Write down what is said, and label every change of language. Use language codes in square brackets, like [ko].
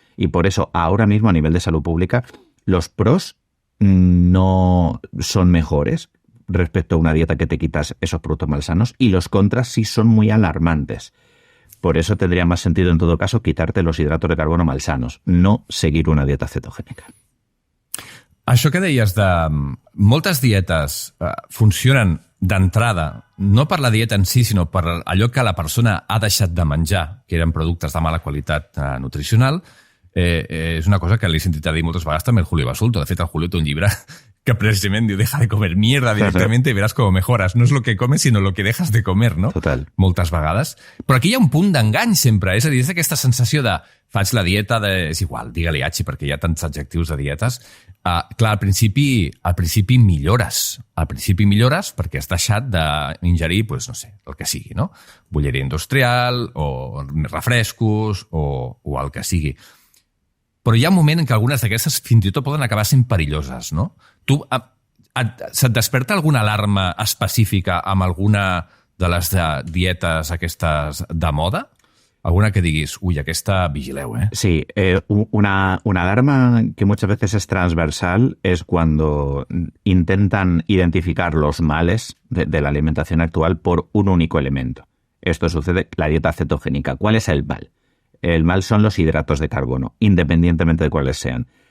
[es] Y por eso, ahora mismo a nivel de salud pública, los pros no son mejores respecto a una dieta que te quitas esos productos malsanos, y los contras sí son muy alarmantes. Por eso tendría más sentido en todo caso quitarte los hidratos de carbono malsanos, no seguir una dieta cetogènica. [ca] Això que deies de moltes dietes funcionen d'entrada, no per la dieta en si, sinó per allò que la persona ha deixat de menjar, que eren productes de mala qualitat nutricional, és una cosa que l'he sentit a dir moltes vegades també el Julio Basulto. De fet, el Julio té un llibre que precisament diu [es] deja de comer mierda directamente y verás cómo mejoras. [ca] No és [es] lo que comes, [ca] sinó [es] lo que dejas de comer, [ca] no? Total. Moltes vegades. Però aquí hi ha un punt d'engany sempre, és a dir, és aquesta sensació de faig la dieta de... És igual, digue-li Hachi, perquè hi ha tants adjectius de dietes. Clar, al principi millores. Al principi millores perquè has deixat d'ingerir, pues, no sé, el que sigui, no? Bolleria industrial, o refrescos, o el que sigui. Però hi ha un moment en què algunes d'aquestes fins i tot poden acabar sent perilloses, no? Se't desperta alguna alarma específica amb alguna de les dietes aquestes de moda? Alguna que diguis, uy, aquesta vigileu, ¿eh? [es] Sí, una alarma que muchas veces es transversal es cuando intentan identificar los males de la alimentación actual por un único elemento. Esto sucede en la dieta cetogénica. ¿Cuál es el mal? El mal son los hidratos de carbono, independientemente de cuáles sean.